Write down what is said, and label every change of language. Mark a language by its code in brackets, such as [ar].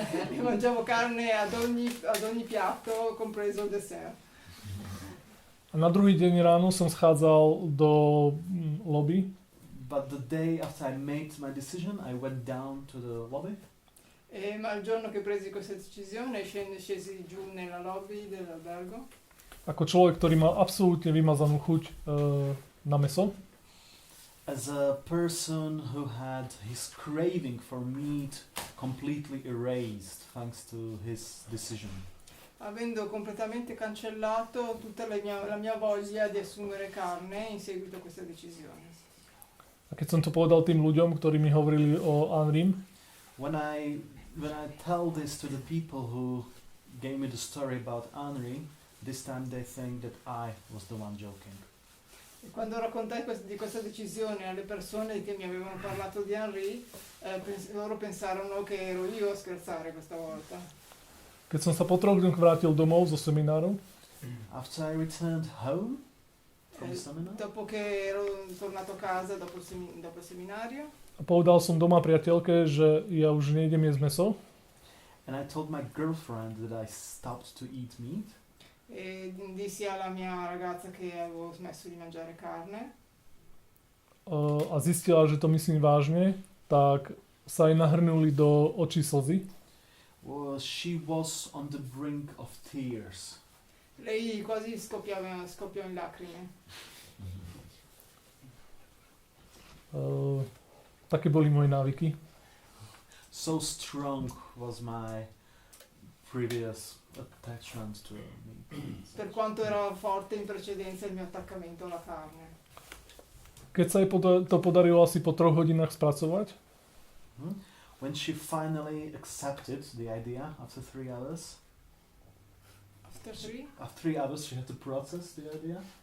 [it] Io mangiavo carne ad ogni piatto, compreso il dessert. [sk] A na druhý deň ráno som schádzal do lobby [en] But the day after I made my decision, I went down to the lobby. [it] Ma il giorno che presi questa decisione scesi giù nella lobby dell'albergo. [sk] ako človek, ktorý mal absolútne vymazanú chuť na mäso. [en] As a person who had his craving for meat completely erased thanks to his decision. [it] Avendo completamente cancellato tutta la mia voglia di assumere carne in seguito a questa decisione. [sk] A keď som to povedal tým ľuďom, ktorí mi hovorili o Henrym, [en] When I tell this to the people who gave me the story about Henry, this time they think that I was the one joking. [it] E quando raccontai di questa decisione alle persone che mi avevano parlato di Henry, loro pensarono che ero io a scherzare questa volta. [sk] keď som sa po 3 dňoch vrátil domov zo semináru, [en] After I returned home from the seminar, [it] Dopo che ero tornato a casa dopo il seminario, [sk] a povedal som doma priateľke, že ja už nejdem jesť mäso, [en] and I told my girlfriend that I stopped to eat meat, [it] e dissi alla mia ragazza che avevo smesso di mangiare carne, [sk] a zistila, že to myslím vážne, tak sa jej nahrnuli do očí slzy. [en] she was on the brink of tears. [it] lei quasi scoppiò in lacrime. [sk] Také boli moje návyky. [en] So strong was my previous attachment to meat. [it] Per quanto era forte in precedenza il mio attaccamento alla carne. [sk] Keď sa jej to podarilo asi po 3 hodinách spracovať, [en] When she finally accepted the idea after 3 hours, After 3? after 3 hours she had to process the idea.